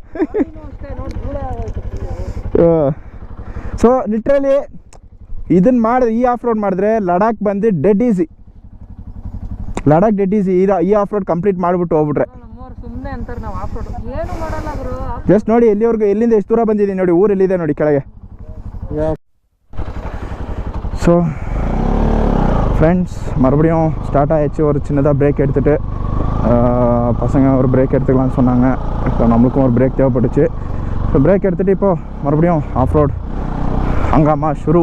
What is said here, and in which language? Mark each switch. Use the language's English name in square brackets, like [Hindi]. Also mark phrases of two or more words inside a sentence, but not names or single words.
[English] so literally [Kannada] ಇದನ್ನು ಮಾಡಿದ್ರೆ, ಈ [English] off road [Kannada] ಮಾಡಿದ್ರೆ ಲಡಾಖ್ ಬಂದು [English] dead easy. [Kannada] ಈ [English] off road complete [Kannada] ಮಾಡಿಬಿಟ್ಟು ಹೋಗ್ಬಿಟ್ರೆ ಜಸ್ಟ್ ನೋಡಿ ಎಲ್ಲಿವರೆಗೂ, ಎಲ್ಲಿಂದ ಎಷ್ಟು ದೂರ ಬಂದಿದ್ದೀನಿ ನೋಡಿ, ಊರು ಎಲ್ಲಿದೆ ನೋಡಿ ಕೆಳಗೆ. [English] so friends, [Tamil] மறுபடியும் ஸ்டார்ட் ஆகிடுச்சு. ஒரு சின்னதாக பிரேக் எடுத்துகிட்டு பசங்க ஒரு பிரேக் எடுத்துக்கலாம்னு சொன்னாங்க. இப்போ நம்மளுக்கும் ஒரு பிரேக் தேவைப்பட்டுச்சு. ஸோ பிரேக் எடுத்துகிட்டு இப்போது மறுபடியும் [English] off road [Hindi] हंगामा शुरू.